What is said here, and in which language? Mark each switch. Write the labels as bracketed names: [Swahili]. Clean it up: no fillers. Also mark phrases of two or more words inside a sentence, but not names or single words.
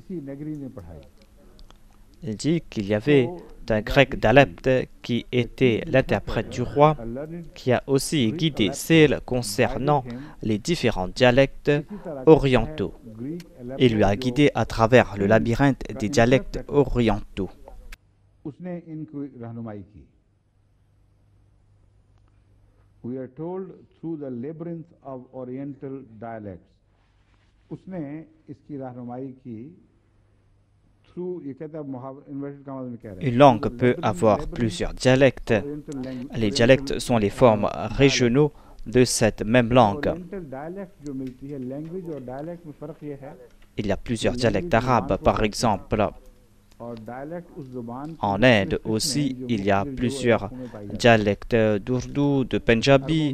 [French] Il dit qu'il y avait un grec d'Alep qui était l'interprète du roi, qui a aussi guidé Sale concernant les différents dialectes orientaux. Il lui a guidé à travers le labyrinthe des dialectes orientaux. [English] We are told through the labyrinth of oriental dialects. [Hindi] उसने इसकी रहनुमाई की through, ये कहता है [English] inverted commas [Hindi] में कह रहा है. [French] Une langue peut avoir plusieurs dialectes. Les dialectes sont les formes régionaux de cette même langue. Il y a plusieurs dialectes arabes, par exemple. En Inde aussi, il y a plusieurs dialectes d'Ourdou, de Punjabi.